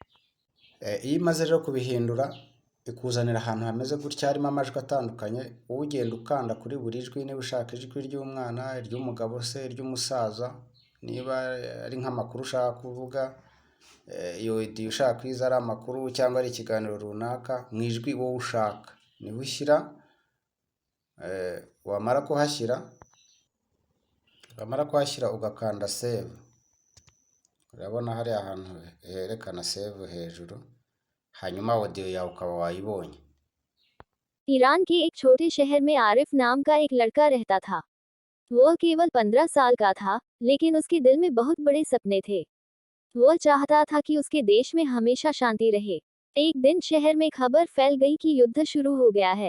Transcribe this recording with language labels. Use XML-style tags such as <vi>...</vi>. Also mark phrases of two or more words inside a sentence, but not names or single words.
<rw>Iyo imaze rero kubihindura ikuzanira ahantu hameze gutya harimo amajwi atandukanye, wowe ugenda ukanda kuri buri jwi, niba ushaka ijwi ry'umwana, iry'umugabo se, iry'umusaza, niba ari nk'amakuru ushaka kuvuga, iyo audio ushaka kwiza ari amakuru cyangwa ari ikiganiro runaka, mu ijwi wowe ushaka niho ushyira, wamara kuhashyira ugakanda save. Urabona hari ahantu herekana save hejuru, hanyuma audio yawe ukaba wayibonye.</rw> <hi>ईरान के एक छोटे शहर में आरिफ नाम का एक लड़का रहता था। वह केवल 15 साल का था, लेकिन उसके दिल में बहुत बड़े सपने थे। वह चाहता था कि उसके देश में हमेशा शांति रहे। एक दिन शहर में खबर फैल गई कि युद्ध शुरू हो गया है।</hi>